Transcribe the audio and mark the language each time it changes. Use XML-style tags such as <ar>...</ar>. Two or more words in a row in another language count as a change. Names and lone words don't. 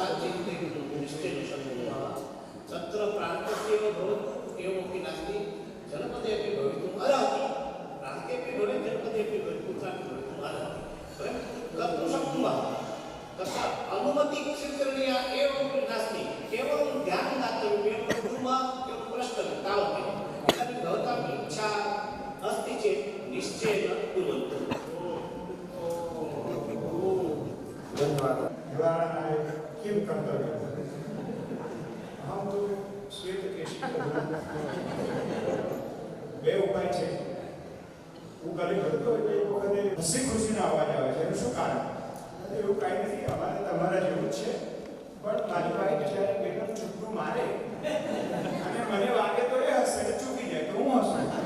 <sa>चिन्तयितुं निश्चयेन शक्नुमः तत्र प्रान्तस्य एव भवतु एवमपि नास्ति जनपदे अपि भवितुम् अर्हति प्रान्ते अपि भवेत् जनपदे अपि भवेत् कुत्रापि भवितुम् अर्हति वयं कर्तुं शक्नुमः तत्र अनुमतिः स्वीकरणीया एवमपि नास्ति केवलं ध्यानं दातव्यम् एवं कुर्मः एवं प्रष्टव्यं तावदेव इदानीं भवताम् इच्छा अस्ति चेत् निश्चयेन कुर्वन्तु धन्यवादः निवारणाय किं कर्तव्यम् अहं तु श्वेतकेशी</sa> <gu>બે ઉપાય છે હું ઘરે કરતો એટલે એક વખતે હસી ખુશીનો અવાજ આવે છે એનું શું કારણ એવું કાંઈ નથી અમારે તમારા જેવું જ છે પણ મારી વાઈફ જ્યારે બેટન ચૂકવું મારે અને મને વાગે તો એ હસે ને ચૂકી જાય તો હું હસું</gu>